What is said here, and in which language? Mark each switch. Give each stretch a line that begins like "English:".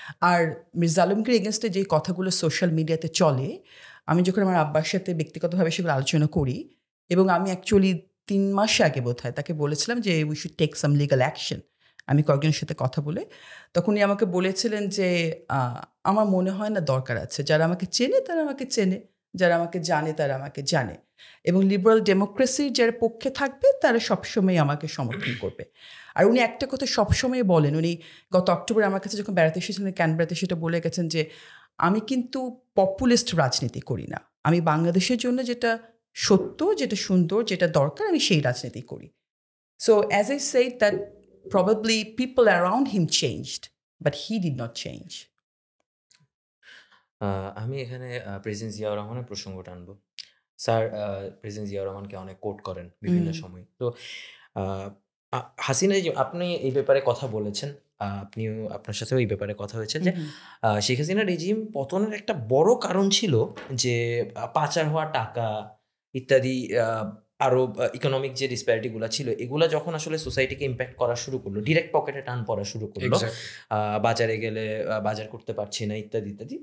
Bangla: আর মির্জা আলমগীর এগেনস্টে যে কথাগুলো সোশ্যাল মিডিয়াতে চলে, আমি যখন আমার আব্বার সাথে ব্যক্তিগতভাবে সেগুলো আলোচনা করি, এবং আমি অ্যাকচুয়ালি 3 মাস আগে বোধহয় তাকে বলেছিলাম যে
English: we should take some legal action,
Bangla: আমি কয়েকজনের সাথে কথা বলে, তখন উনি আমাকে বলেছিলেন যে আমার মনে হয় না দরকার আছে, যারা আমাকে চেনে তারা আমাকে চেনে, যারা আমাকে জানে তারা আমাকে জানে, এবং লিবারাল ডেমোক্রেসির যারা পক্ষে থাকবে তারা সবসময় আমাকে সমর্থন করবে। আর উনি একটা কথা সবসময় বলেন, উনি গত অক্টোবরে আমার কাছে যখন বেড়াতে এসেছিলেন ক্যানবেরাতে, সেটা বলে গেছেন যে আমি কিন্তু পপুলিস্ট রাজনীতি করি না, আমি বাংলাদেশের জন্য যেটা সত্য, যেটা সুন্দর, যেটা দরকার, আমি সেই রাজনীতি করি।
English: So as I said that probably people around him changed, but he did not change.
Bangla: আমি এখানে প্রেসিডেন্ট জিয়াউর রহমানের প্রসঙ্গটা আনবো। স্যার প্রেসিডেন্ট জিয়া রহমানকে অনেক কোট করেন বিভিন্ন সময়। তো হাসিনা, আপনি এই ব্যাপারে কথা বলেছেন, আপনিও, আপনার সাথেও এই ব্যাপারে কথা হয়েছে যে শেখ হাসিনা রেজিম পতনের একটা বড় কারণ ছিল যে পাচার হওয়া টাকা ইত্যাদি, আরো ইকোনমিক যে ডিসপ্যারিটিগুলো ছিল এগুলা যখন আসলে সোসাইটিকে ইম্প্যাক্ট করা শুরু করলো, ডিরেক্ট পকেটে টান পড়া শুরু করলো, বাজারে গেলে বাজার করতে পারছি না ইত্যাদি ইত্যাদি।